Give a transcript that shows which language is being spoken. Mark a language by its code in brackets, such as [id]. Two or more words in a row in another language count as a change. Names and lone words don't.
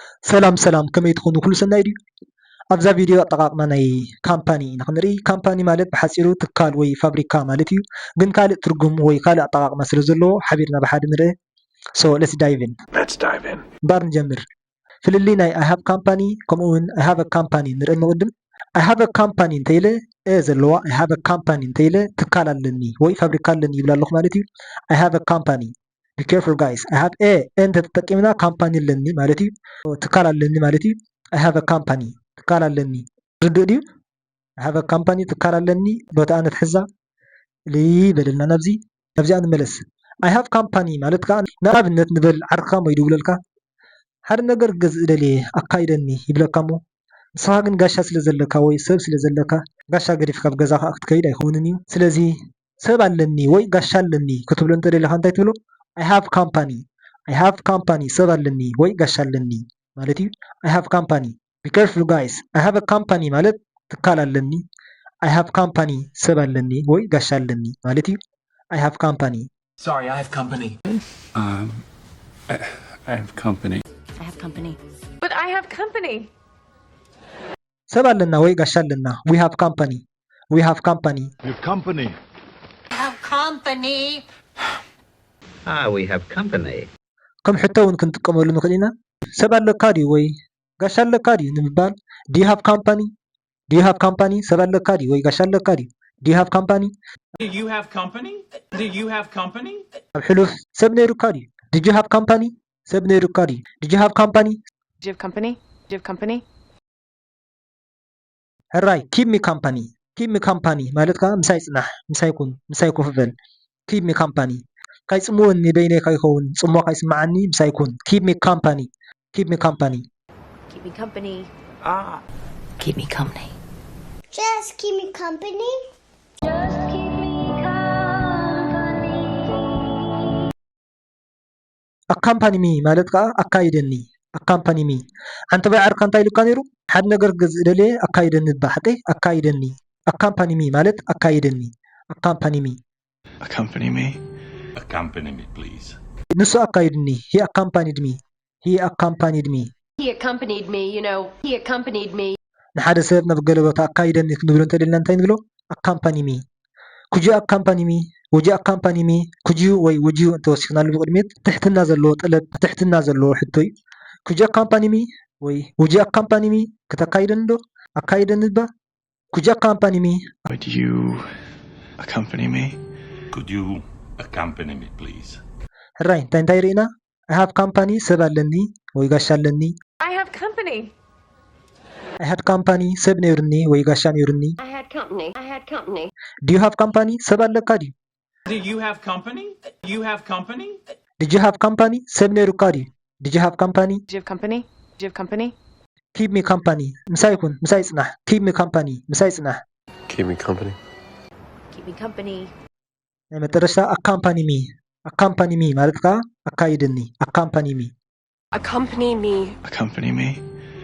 [ti] ሰላም ከመይ ትኾኑ ኩሉ ሰናይ ድዩ ኣብዛ ቪድዮ ኣጠቃቅማ ናይ ካምፓኒ ንክንርኢ ካምፓኒ ማለት ብሓፂሩ ትካል ወይ ፋብሪካ ማለት እዩ ግን ካልእ ትርጉም ወይ ካልእ ኣጠቃቅማ ስለ ዘለዎ ሓቢርና ብሓደ ንርአ [en] So let's dive in [ti] እምበር ንጀምር ፍልሊ ናይ [en] I have company [ti] ከምኡ እውን [en] I have a company [ti] ንርኢ ንቅድም [en] I have a company [ti] እንተኢለ ዘለዋ [en] I have a company [ti] እንተኢለ ትካል ኣለኒ ወይ ፋብሪካ ኣለኒ ይብላ ኣለኹ ማለት እዩ [en] I have a company Be careful guys. I have a and [ti] ተጠቂምና ካምፓኒ ኣለኒ ማለት እዩ ትካል ኣለኒ ማለት እዩ [en] I have a company [ti] ትካል ኣለኒ ርድእ ድዩ [en] I have a company [ti] ትካል ኣለኒ ቦታኣ ነትሕዛ በለልና ናብዚኣ ንመለስ [en] I have company [ti] ማለት ከዓ ንኣብነት ንበል ዓርካ ሞ ይድውለልካ ሓደ ነገር ገዝእ ደልየ ኣካይደኒ ይብለካ ሞ ንስኻ ግን ጋሻ ስለ ዘለካ ወይ ሰብ ስለ ዘለካ ጋሻ ገዲፍካ ኣብ ገዛኻ ክትከይድ ኣይኸውንን እዩ ስለዚ ሰብ ኣለኒ ወይ ጋሻ ኣለኒ ክትብሎ እንተደሊኻ እንታይ ትብሎ [en] I have company [ti] ሰብ ኣለኒ ወይ ጋሻ ኣለኒ ማለት እዩ [en] I have company Be careful guys I have a company [ti] ማለት ትካል ኣለኒ [en] I have company [ti] ሰብ ኣለኒ ወይ ጋሻ ኣለኒ ማለት እዩ [en] I have company Sorry I have company I have company But I have company [ti] ሰብ ኣለና ወይ ጋሻ ኣለና [en] We have company We have company We have company [ti] ከም ሕቶ እውን ክንጥቀመሉ ንኽእል ኢና ሰብ ኣለካ ድዩ ወይ ጋሻ ኣለካ ድዩ ንምባል [en] Do you have company [ti] ሰብ ኣለካ ድዩ ወይ ጋሻ ኣለካ ድዩ [en] Do you have company [ti] ኣብ ሕሉፍ ሰብ ነይሩካ ድዩ [en] Did you have company [ti] ሰብ ነይሩካ ድዩ [en] Did you have company [ti] ሕራይ [en] keep me company [ti] ማለት ከዓ ምሳይ ፅናሕ ምሳይ ኮፍ በል [en] keep me company [ti] ካይፅምወኒ በይነይ ካይኸውን ፅሞ ካይስማዓኒ ምሳይ ኩን [en] keep me company Keep me company. Just keep me company. accompany me [ti] ማለት ከዓ ኣካይደኒ [en] accompany me [ti] ሓንቲ በይ ዓርካ እንታይ ኢሉካ ነይሩ ሓደ ነገር ገዝእ ደልየ ኣካይደኒ ባ ሓቀይ ኣካይደኒ [en] accompany me [ti] ማለት ኣካይደኒ [en] accompany me Accompany me please [ti] ንሱ ኣካይድኒ [en] he accompanied me He accompanied me you know he accompanied me [ti] ንሓደ ሰብ ናብ ገለ ቦታ ኣካይደኒ ክንብሎ እንተደልና እንታይ ንብሎ [en] accompany me could you accompany me would you accompany me could you [ti] ወይ [en] would you [ti] እንተወሲኽናሉ ብቅድሚት ትሕትና ዘለዎ ጠለብ ትሕትና ዘለዎ ሕቶ እዩ [en] could you accompany me [ti] ወይ [en] would you accompany me [ti] ከተካይደኒ ዶ ኣካይደኒ ባ [en] could you accompany me Would you accompany me Could you accompany me please [ti] ሕራይ እንታይ ርኢና [en] I have company [ti] ሰብ ኣለኒ ወይ ጋሻ ኣለኒ [en] I have company I had company [ti] ሰብ ነይሩኒ ወይ ጋሻ ነይሩኒ [en] I had company. Do you have company [ti] ሰብ ኣለካ ድዩ [en] Do you have company Did you have company [ti] ሰብ ነይሩካ ድዩ [en] Did you have company Do you have company Keep me company [ti] ምሳይ ኩን ምሳይ ፅናሕ [en] Keep me company [ti] ምሳይ ፅናሕ [en] Keep me company [ti] ናይ መጨረሻ [en] accompany me [ti] ማለት ከዓ ኣካይደኒ [en] accompany me accompany me